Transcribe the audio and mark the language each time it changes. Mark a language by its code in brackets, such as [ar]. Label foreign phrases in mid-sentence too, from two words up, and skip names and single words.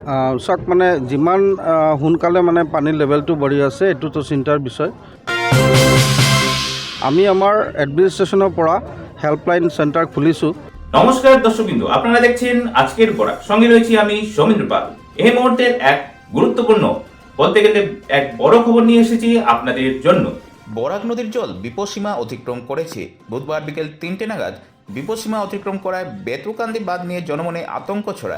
[as] চাওক মানে যিমান সোনকালে মানে পানীৰ লেভেলটো বাঢ়ি আছে এইটোতো চিন্তাৰ বিষয়। আমি [bn] আমার এডমিনিস্ট্রেশনের [as] পৰা [en] helpline centre [as] খুলিছো। [bn] নমস্কার দর্শকবৃন্দ, আপনারা দেখছেন আজকের বরাক, সঙ্গে রয়েছি আমি সৌমেন্দ্র পাল। এই মুহূর্তের এক গুরুত্বপূর্ণ, বলতে গেলে এক বড় খবর নিয়ে এসেছি আপনাদের জন্য। বরাক নদীর জল বিপদসীমা অতিক্রম করেছে। বুধবার বিকেল 3টে নাগাদ বিপদসীমা অতিক্রম করায় বেতুকান্দি বাঁধ নিয়ে জনমনে আতঙ্ক ছড়ায়।